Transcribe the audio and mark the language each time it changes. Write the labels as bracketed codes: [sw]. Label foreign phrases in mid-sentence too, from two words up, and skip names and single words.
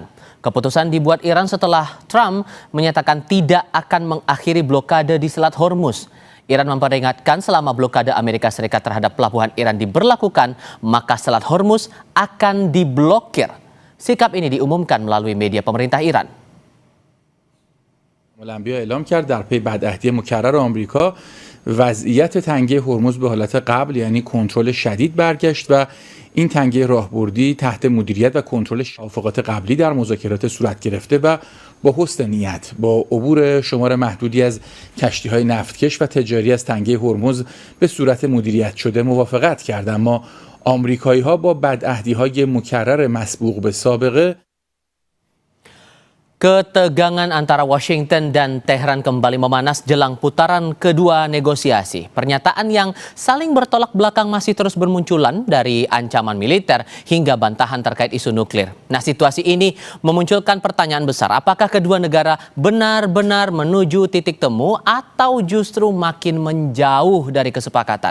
[id] Keputusan dibuat Iran setelah Trump menyatakan tidak akan mengakhiri blokade di Selat Hormuz. Iran memperingatkan selama blokade Amerika Serikat terhadap pelabuhan Iran diberlakukan, maka Selat Hormuz akan diblokir. Sikap ini diumumkan melalui media pemerintah Iran. [fa] الملل اعلام کرد در پی بدعهدی مکرر آمریکا وضعیت تنگه هرمز به حالت قبل یعنی کنترل شدید برگشت و این تنگه راهبردی تحت مدیریت و کنترل توافقات قبلی در مذاکرات صورت گرفته و با حسن نیت با عبور شمار محدودی از کشتی‌های نفتکش و تجاری از تنگه هرمز به صورت مدیریت شده موافقت کرد، اما آمریکایی‌ها با بدعهدی‌های مکرر مسبوق به سابقه. [id] Ketegangan antara Washington dan Teheran kembali memanas jelang putaran kedua negosiasi. Pernyataan yang saling bertolak belakang masih terus bermunculan, dari ancaman militer hingga bantahan terkait isu nuklir. Nah, situasi ini memunculkan pertanyaan besar. Apakah kedua negara benar-benar menuju titik temu atau justru makin menjauh dari kesepakatan?